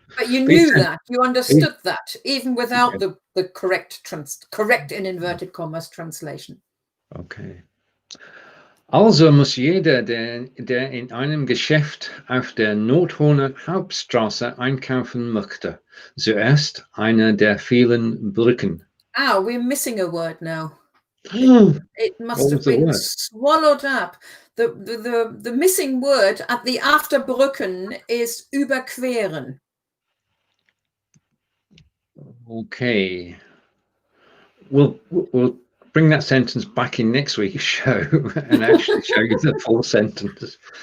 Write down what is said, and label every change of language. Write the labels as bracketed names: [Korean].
[English] But you knew that, you understood that, even without the correct in inverted commas translation. Okay. [German] Also muss jeder, der in einem Geschäft auf der Nordhorner Hauptstraße einkaufen möchte, zuerst eine der vielen Bricken. [English] We're missing a word now. It must have been swallowed up. The missing word at the after Brücken is überqueren. Okay. We'll bring that sentence back in next week's show and actually show you the full sentence.